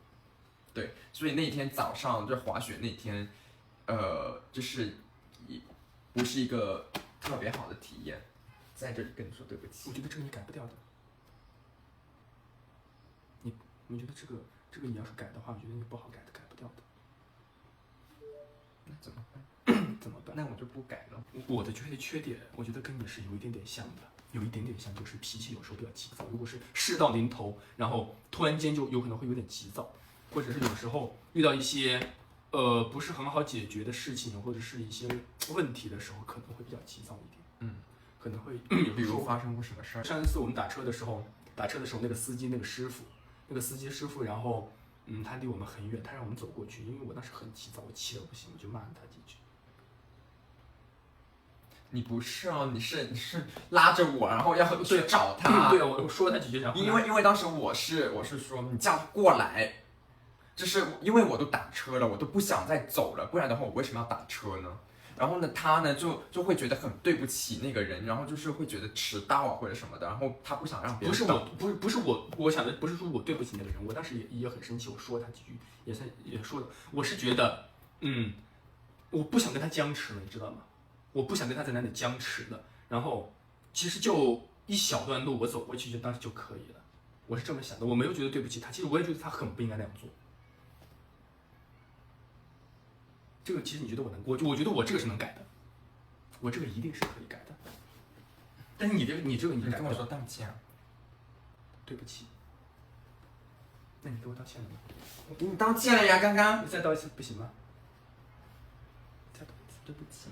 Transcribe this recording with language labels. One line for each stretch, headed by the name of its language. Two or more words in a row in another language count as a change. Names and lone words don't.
Chinese: 對，所以那天早上就滑雪那天，就是也不是一個特別好的體驗，在這裡跟你說對不起。我覺得這個你改不掉的。你覺得這個你要是改的話，我覺得你不好改的，改不掉的。那怎麼辦？怎麼辦？那我就不改了。我的缺点，我覺得跟你是有一點點像的。有一點點像，就是脾氣有時候比較急躁。如果是事到臨頭，然後突然間就有可能會有點急躁，或者是有時候遇到一些不是很好解決的事情，或者是一些問題的時候，可能會比較急躁一點。可能會比如發生過什麼事兒？上一次我們打車的時候，那個司機師傅，然後他離我們很遠，他讓我們走過去，因为我当时很急躁，我氣得不行，我就骂了他幾句。你不是哦，你是拉着我，然後要去找他。对，我說了他幾句，然後因為當時我是說你叫他過來，就是因為我都打車了，我都不想再走了，不然的話我為什麼要打車呢？然後呢，他呢就會覺得很對不起那個人，然後就是會覺得遲到啊或者什麼的，然後他不想讓別人等。不是我想的不是說我對不起那個人，我當時也很生氣，我說了他幾句，也說了，我是覺得我不想跟他僵持了，你知道嗎？我不想跟他在那裡僵持了，然後其實就一小段路我走過去就當時就可以了，我是這麼想的，我沒有覺得對不起他，其實我也覺得他很不應該那樣做。這個其實你覺得我覺得我這個是能改的，我這個一定是可以改的。但是你這個你跟我說道歉啊，對不起。那你給我道歉了嗎？我給你道歉了呀，剛剛。你再道一次不行嗎？再道一次，對不起。